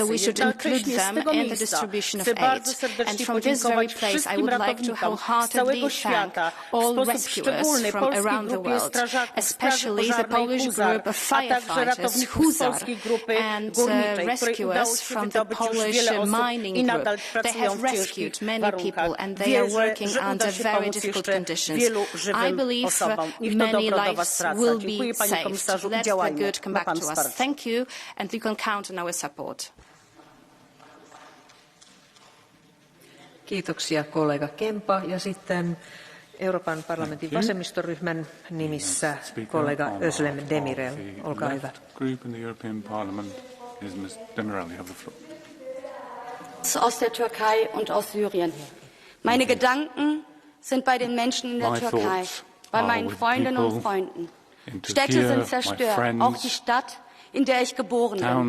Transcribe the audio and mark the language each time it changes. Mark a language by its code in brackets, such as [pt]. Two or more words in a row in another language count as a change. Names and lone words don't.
[pl] Jednocześnie z tego miejsca chcę bardzo serdecznie podziękować wszystkim ratownikom z całego świata, w sposób szczególny polskiej grupie strażaków Straży Pożarnej Huzar, a także ratowników z polskiej grupy górniczej, której udało się wydobyć już wiele osób i nadal pracują w ciężkich warunkach. Wierzę, że uda się pomóc jeszcze wielu żywym osobom. Niech to dobro do Was wraca. Dziękuję Panie Komisarzu i działajmy. Ma Pan wsparcie. [en] Thank you, and you can count on our support. [fi] Kiitoksia kollega Kempa ja sitten Euroopan parlamentin vasemmistoryhmän nimissä kollega Özlem Demirel. Olkaa hyvä. [de] Aus der Türkei und aus Syrien. Meine Gedanken sind bei den Menschen in der Türkei, bei meinen Freundinnen und Freunden. Städte sind zerstört, auch die Stadt, in der ich geboren bin.